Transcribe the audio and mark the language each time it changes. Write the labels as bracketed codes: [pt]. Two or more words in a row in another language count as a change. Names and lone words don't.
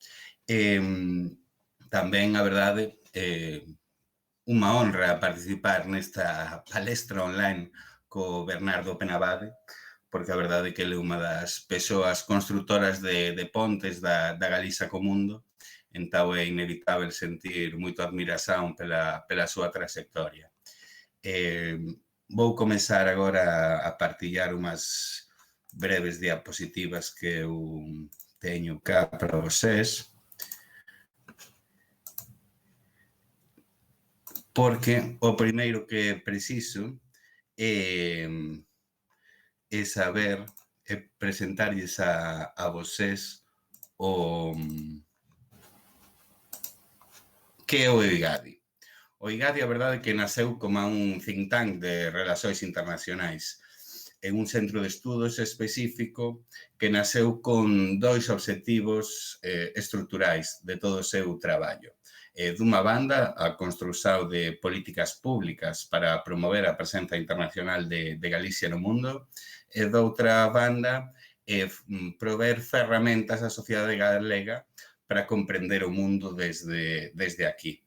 [gl] Tamén, a verdade, unha honra participar nesta palestra online co Bernardo Penabade, porque a verdade é que ele é unha das persoas constructoras de pontes da Galiza co mundo, entón é inevitável sentir moita admiración pela súa trayectoria. Vou comezar agora a partillar unhas breves diapositivas que eu teño cá para vocês, porque o primeiro que preciso é saber, presentarlles a vocês o que é o IGADI. O IGADI, a verdade, que nasceu como un [en] think tank [gl] de relacións internacionais, en un centro de estudos específico que nasceu con dois obxectivos estruturais de todo o seu traballo. Dunha banda, a construción de políticas públicas para promover a presenza internacional de Galicia no mundo, e doutra banda, prover ferramentas á sociedade galega para comprender o mundo desde aquí.